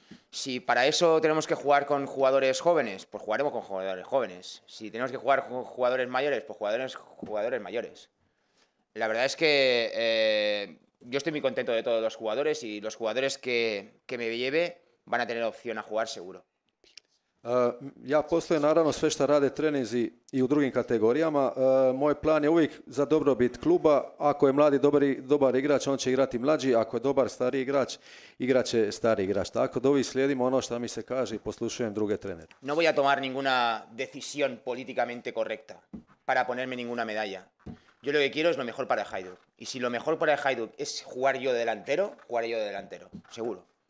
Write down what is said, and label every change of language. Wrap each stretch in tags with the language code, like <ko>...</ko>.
<es>Si para eso tenemos que jugar con jugadores jóvenes, pues jugaremos con jugadores jóvenes. Si tenemos que jugar con jugadores mayores, pues jugadores mayores. La verdad es que yo estoy muy contento de todos los jugadores y los jugadores que me lleve van a tener opción a jugar seguro.</es> <hr>Ja postojem naravno sve što rade treninzi i u drugim kategorijama. Moj plan je uvijek za dobrobit kluba. Ako je mladi dobar igrač, on će igrati mlađi. Ako je dobar stari igrač, igraće stari igrač. Tako da uvijek slijedimo ono što mi se kaže i poslušujem druge trenere.</hr> <es>No voy a tomar ninguna decisión políticamente correcta para ponerme ninguna medalla. Yo lo que quiero es lo mejor para Hajduk. Y si lo mejor para Hajduk es jugar yo de delantero, jugaré yo de delantero, seguro.</es>